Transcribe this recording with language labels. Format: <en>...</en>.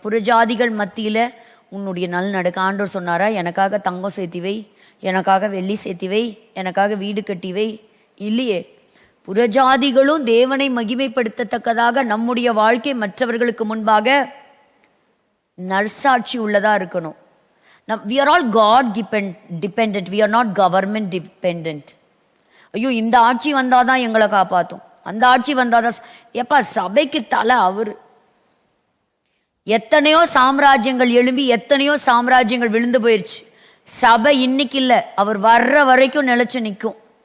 <ta>புறஜாதிகள் மத்தியில உன்னுடைய நல் நடக்க ஆண்டவர் சொன்னாரா? எனக்காக தங்கம் சேர்த்திவை, எனக்காக வெள்ளி சேர்த்திவை, எனக்காக வீடு கட்டிவை. இல்லையே. புறஜாதிகளும் தேவனை மகிமைப்படுத்தத்தக்கதாக நம்முடைய வாழ்க்கை மற்றவர்களுக்கு முன்பாக நற்சாட்சி உள்ளதா இருக்கணும்.</ta> <en>we are all God dependent, we are not government dependent.</en> <ta>ஐயோ இந்த ஆட்சி வந்தாதான் எங்களை காப்பாத்தும், அந்த ஆட்சி வந்தாதான். எப்பா சபைக்கு தலை அவரு. எத்தனையோ சாம்ராஜ்யங்கள் எழும்பி எத்தனையோ சாம்ராஜ்யங்கள் விழுந்து போயிருச்சு. சபை இன்னைக்கு இல்ல, அவர் வர்ற வரைக்கும் நிலைச்சு நிற்கும்.</ta>